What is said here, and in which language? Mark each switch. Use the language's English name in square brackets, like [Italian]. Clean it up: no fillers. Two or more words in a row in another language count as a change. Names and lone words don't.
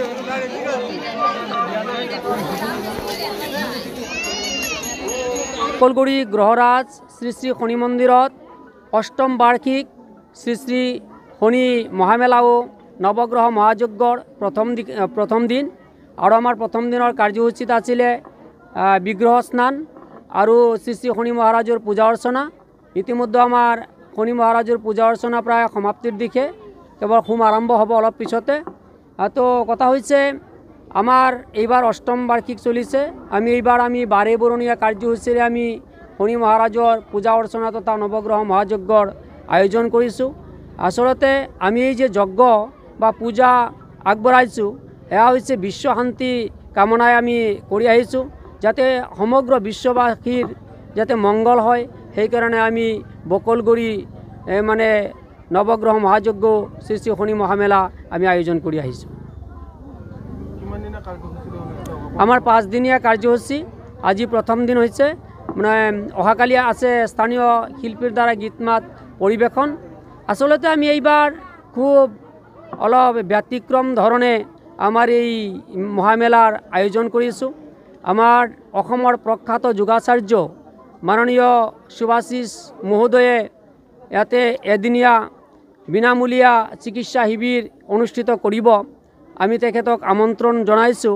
[Assamese] কলগুড়ি গ্রহরাজ শ্রী শ্রী শনি মন্দিরত অষ্টম বার্ষিক শ্রী শ্রী শনি মহামেলা ও নবগ্রহ মহাযজ্ঞর প্রথম দিন। আর আমার প্রথম দিনের কার্যসূচিত আছিলে বিগ্রহ স্নান আর শ্রী শ্রী শনি মহারাজের পূজা অর্চনা। ইতিমধ্যে আমার শনি মহারাজের পূজা অর্চনা প্রায় সমাপ্তির দিকে, কেবল হোম আরম্ভ হব অলপ পিছতে। তো কথা হয়েছে আমার এইবার অষ্টম বার্ষিক চলিছে। এইবার বারে বরণীয় কার্যসূচীরে আমি শনি মহারাজর পূজা অর্চনা তথা নবগ্রহ মহাযজ্ঞর আয়োজন কৰিছোঁ। আসলতে আমি এই যে যজ্ঞ বা পূজা আগবঢ়াইছোঁ এয়া হৈছে বিশ্ব শান্তি কামনায় আমি কৰি আহিছোঁ, যাতে সমগ্র বিশ্ববাসীর যাতে মঙ্গল হয় সেই কারণে আমি বকলগুড়ি মানে নবগ্রহ মহাযজ্ঞ শ্রী শ্রী শনি মহামেলা আমি আয়োজন কৰি আহিছোঁ। আমার 5 দিনীয়া কার্যসূচী। আজি প্রথম দিন হয়েছে, মানে অহাকালি আছে স্থানীয় শিল্পীর দ্বারা গীতমাত পরিবেশন। আসলতে আমি এইবার খুব অলপ ব্যতিক্রম ধরনে আমার এই মহামেলার আয়োজন কৰিছোঁ। আমার অসমৰ প্রখ্যাত যোগাচার্য মাননীয় সুভাষিস মহোদয়ে ইয়াতে এদিনীয়া বিনামূলীয়া চিকিৎসা শিবির অনুষ্ঠিত কৰিব। আমি তেখেতক আমন্ত্রণ জনাইছোঁ।